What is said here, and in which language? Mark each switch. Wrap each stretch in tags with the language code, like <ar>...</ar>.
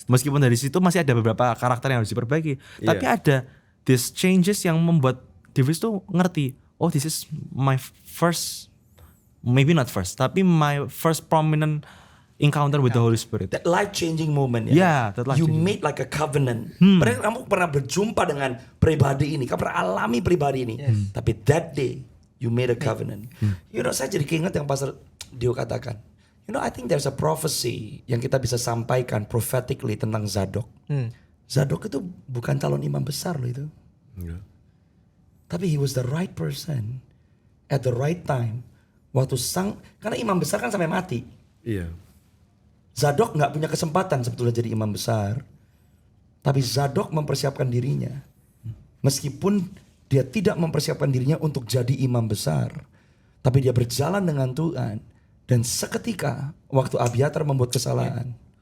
<id>Meskipun dari situ masih ada beberapa karakter yang harus diperbaiki, tapi ada</id> <en>these changes</en> <id>yang membuat Davis tuh ngerti,</id> <en>oh this is my first, maybe not first,</en> <id>tapi</id> <en>my first prominent encounter with the Holy Spirit. That life-changing moment ya. Yeah, that You life-changing. made like a covenant.</en> <id>Padahal kamu pernah berjumpa dengan pribadi ini, kamu pernah alami pribadi ini. Tapi</id> <en>that day you made a covenant. You know,</en> <id>saya jadi keinget yang Pastor Dio katakan.</id> <en>You know, I think there's a prophecy</en> <id>yang kita bisa sampaikan</id> <en>prophetically</en> <id>tentang Zadok. Zadok itu bukan calon imam besar loh itu. Tapi</id> <en>he was the right person at the right time.</en> <id>Waktu karena imam besar kan sampai mati. Iya. Zadok nggak punya kesempatan sebetulnya jadi imam besar. Tapi Zadok mempersiapkan dirinya. Meskipun dia tidak mempersiapkan dirinya untuk jadi imam besar. Tapi dia berjalan dengan Tuhan. Dan seketika waktu Abiatar membuat kesalahan.</id>